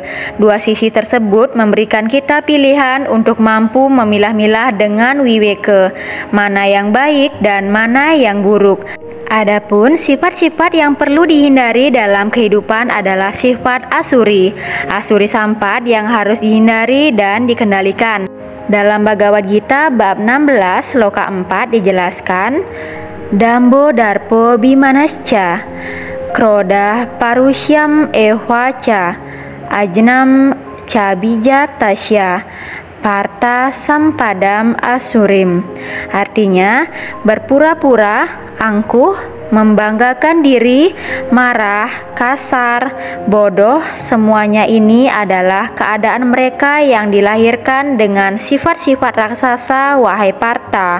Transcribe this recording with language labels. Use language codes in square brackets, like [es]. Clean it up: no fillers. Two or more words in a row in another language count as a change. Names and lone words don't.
[id] Dua sisi tersebut memberikan kita pilihan untuk mampu memilah-milah dengan wiweka, mana yang baik dan mana yang buruk. Adapun sifat-sifat yang perlu dihindari dalam kehidupan adalah sifat Asuri. Asuri Sampad yang harus dihindari dan dikendalikan. Dalam Bhagavad Gita bab 16 sloka 4 dijelaskan, [sa] Dambo Darpo Bimanascha Kroda Parusyam Ehwacha Ajnam Cabija Tasya Parta Sampadam Asurim. [id] Artinya, berpura-pura, angkuh, membanggakan diri, marah, kasar, bodoh, semuanya ini adalah keadaan mereka yang dilahirkan dengan sifat-sifat raksasa, wahai Parta.